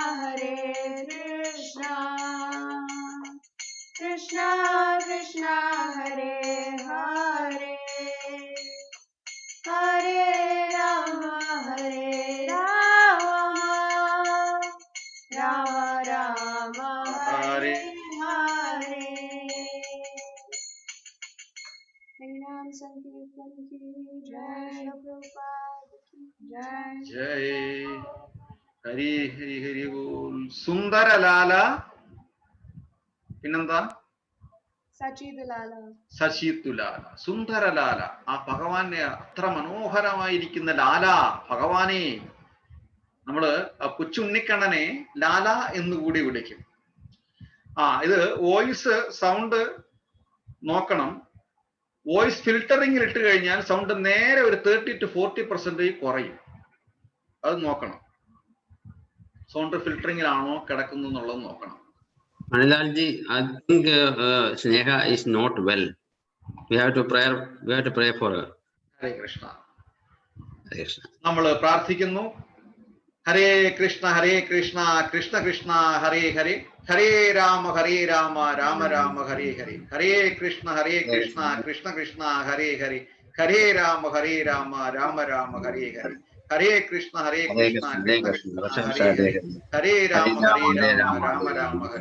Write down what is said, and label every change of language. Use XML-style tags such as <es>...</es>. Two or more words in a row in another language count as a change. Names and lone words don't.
<sa>कृष्णा कृष्णा हरे हरे हरे राम राम हरे हरे</sa> <hi>हरिनाम संकीर्तन की जय प्रभुपाद की जय जय हरि हरि हरि बोल സുന്ദരലാല പിന്നെന്താ</hi> <ml>സച്ചിദുലാല സശിത്തുലാല സുന്ദരലാല ആ ഭഗവാനെ അത്ര മനോഹരമായിരിക്കുന്ന ലാല ഭഗവാനെ നമ്മള് കൊച്ചുണ്ണിക്കണ്ണനെ ലാല എന്നുകൂടി വിളിക്കും. ഇത് വോയിസ് സൗണ്ട് നോക്കണം. വോയിസ് ഫിൽറ്ററിംഗിൽ ഇട്ട് കഴിഞ്ഞാൽ സൗണ്ട് നേരെ ഒരു 30 to 40% കുറയും. അത് നോക്കണം. സൗണ്ട് ഫിൽറ്ററിംഗിലാണോ കിടക്കുന്നു എന്നുള്ളത് നോക്കണം.</ml> <en>Manilalji, I think Sneha is not well. We have to pray for her.</en> <ml>ഹരേ കൃഷ്ണ.</ml> <en>Hare Krishna.</en> <ml>നമ്മൾ പ്രാർത്ഥിക്കുന്നു.</ml> <sa>हरे कृष्ण कृष्ण कृष्ण हरे हरे हरे राम राम राम हरे हरे हरे कृष्ण कृष्ण कृष्ण हरे हरे हरे राम राम राम हरे हरे हरे कृष्ण कृष्ण कृष्ण हरे हरे हरे राम राम राम हरे.</sa>